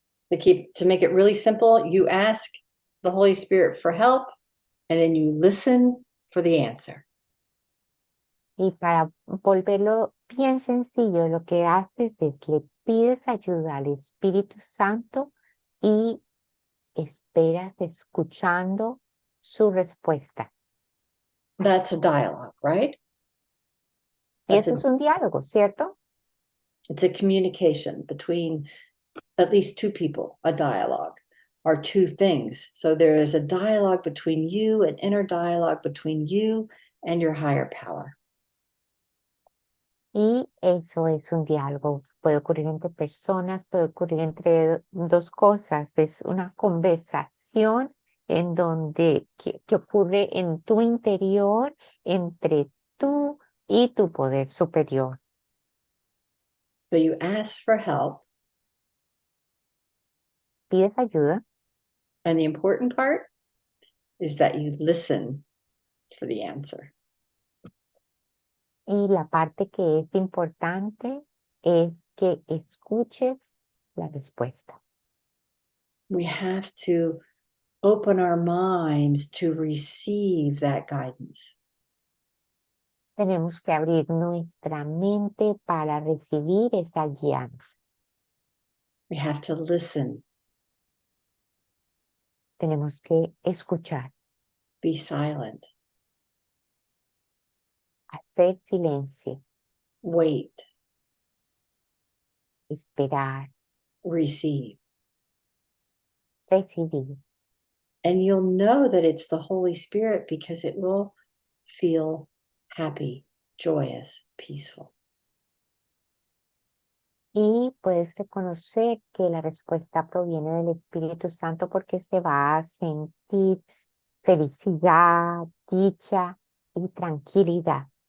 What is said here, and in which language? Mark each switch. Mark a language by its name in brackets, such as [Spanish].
[English] To make it really simple, you ask the Holy Spirit for help, and then you listen for the answer. [Spanish] Y para volverlo bien sencillo, lo que haces es le pides ayuda al Espíritu Santo y esperas escuchando su respuesta. [English] That's a dialogue, right? [Spanish] Y eso es un diálogo, ¿cierto? [English] It's a communication between at least two people, a dialogue, or two things. So there is a dialogue between you, an inner dialogue between you and your higher power. [Spanish] Y eso es un diálogo. Puede ocurrir entre personas, puede ocurrir entre dos cosas. Es una conversación en donde que ocurre en tu interior entre tú y tu poder superior. [English] So you ask for help. [Spanish] Pides ayuda. [English] And the important part is that you listen for the answer. [Spanish] Y la parte que es importante es que escuches la respuesta. [English] We have to open our minds to receive that guidance. [Spanish] Tenemos que abrir nuestra mente para recibir esa guianza. [English] We have to listen, [Spanish] Tenemos que escuchar, [English] be silent, [Spanish] hacer silencio, [English] wait, [Spanish] esperar, [English] receive. [Spanish] recibir. [English] And you'll know that it's the Holy Spirit because it will feel happy, joyous, peaceful. [Spanish] Y puedes reconocer que la respuesta proviene del Espíritu Santo porque se va a sentir felicidad, dicha y tranquilidad.